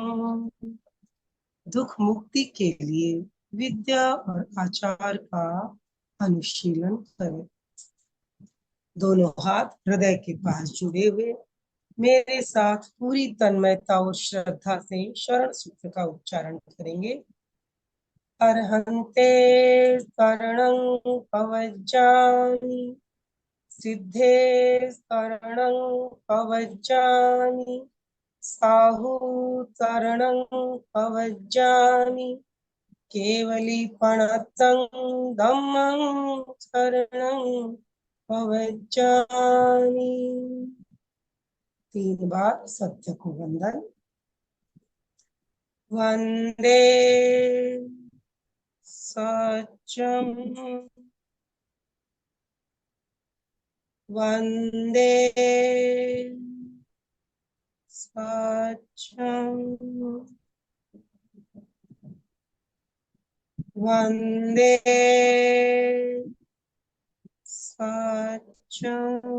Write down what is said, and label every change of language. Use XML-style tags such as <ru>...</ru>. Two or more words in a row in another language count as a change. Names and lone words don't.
<hi>दुख मुक्ति के लिए विद्या और आचार का अनुशीलन करें। दोनों हाथ हृदय के पास जुड़े हुए मेरे साथ पूरी तन्मयता और श्रद्धा से शरण सूत्र का उच्चारण करेंगे।</hi> <pra>अर्हन्ते शरणं पवज्जामि, सिद्धे शरणं पवज्जामि, साहु शरणं पवज्जामि, केवलीपणतं धम्मं शरणं पवज्जामि।</pra> <hi>3 बार सत्य को वंदन।</hi> <sa>वंदे सत्यम, वंदे सत्यम, वंदे सच्चिदानंद।</sa>